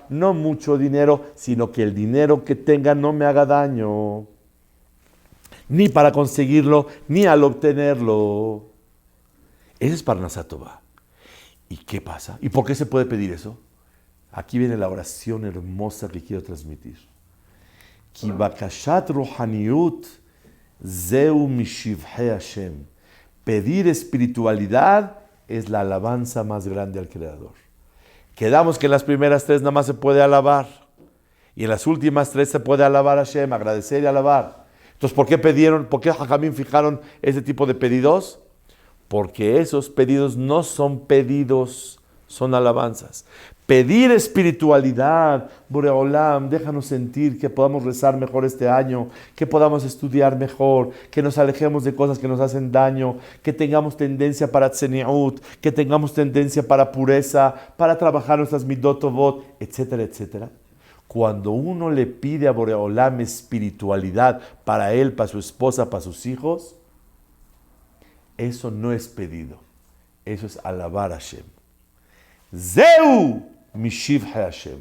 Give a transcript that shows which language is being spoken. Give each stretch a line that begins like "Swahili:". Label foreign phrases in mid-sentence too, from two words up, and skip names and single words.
Spanish: No mucho dinero, sino que el dinero que tenga no me haga daño. Ni para conseguirlo, ni al obtenerlo. Eso es
Hebrew: פרנסה טובה.
Spanish: ¿Y qué pasa? ¿Y por qué se puede pedir eso? Aquí viene la oración hermosa que quiero transmitir.
Hebrew: כי בקשת רוחניות זהו משבחי השם.
Spanish: Pedir espiritualidad es la alabanza más grande al Creador. Quedamos que en las primeras 3 nada más se puede alabar. Y en las últimas 3 se puede alabar a Hashem, agradecer y alabar. Entonces, ¿por qué Jajamín fijaron ese tipo de pedidos? Porque esos pedidos no son pedidos, son alabanzas. Pedir espiritualidad, Boreolam, déjanos sentir que podamos rezar mejor este año, que podamos estudiar mejor, que nos alejemos de cosas que nos hacen daño, que tengamos tendencia para tzeniut, que tengamos tendencia para pureza, para trabajar nuestras
Hebrew: מידות טובות,
Spanish: etcétera, etcétera. Cuando uno le pide a Boreolam espiritualidad para él, para su esposa, para sus hijos, eso no es pedido, eso es alabar a Hashem.
Hebrew: זהו משבחי השם.